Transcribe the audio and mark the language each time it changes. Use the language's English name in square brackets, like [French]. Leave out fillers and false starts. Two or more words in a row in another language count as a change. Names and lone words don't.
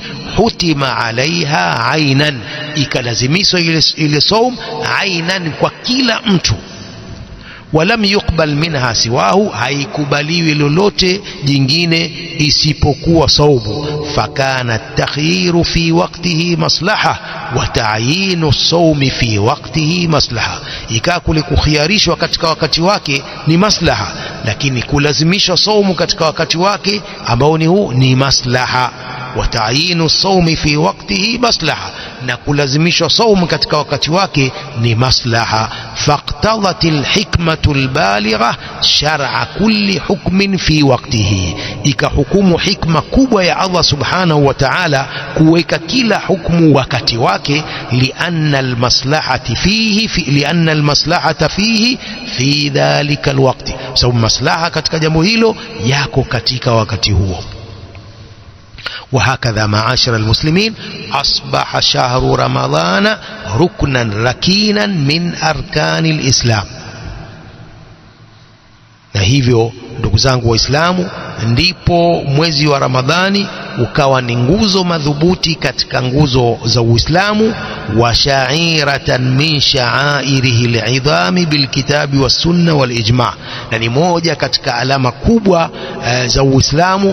[Swahili] Hutima alaiha ainan, ikalazimishwa ile saum ainan kwa kila mtu. [Arabic] ولم يقبل منها سواه, [Swahili] haikubaliwi lolote jingine isipokuwa saumu. [Arabic] فكان التخيير في وقته مصلحة وتعيين الصوم في وقته مصلحة, [Swahili] ikaa kule kukhiarishwa katika wakati wake ni maslaha, lakini kulazimishwa saumu katika wakati wake ambao ni huu ni maslaha. [Arabic] وتعيين الصوم في وقته مصلحة, [Swahili] na kulazimishwa saumu katika wakati wake ni maslaha. [Arabic] فاقتضت الحكمة البالغة شرع كل حكم في وقته, [Swahili] ikahukumu hikma kubwa ya Allah [Arabic] سبحانه وتعالى [Swahili] kuweka kila hukumu wakati wake. [Arabic] لأن المصلحة فيه في ذلك الوقت, [Swahili] sababu maslaha katika jambo hilo yako katika wakati huo. [Arabic] وهكذا معاشر المسلمين أصبح شهر رمضان ركنا ركينا من أركان الإسلام. [Swahili] na hivyo ndugu zangu waislamu, ndipo mwezi wa Ramadhani ukawa ni nguzo madhubuti katika nguzo za Uislamu, [Arabic] وشعيرة من شعائره العظام بالكتاب والسنة والإجماع', [Swahili] na ni moja katika alama kubwa za Uislamu.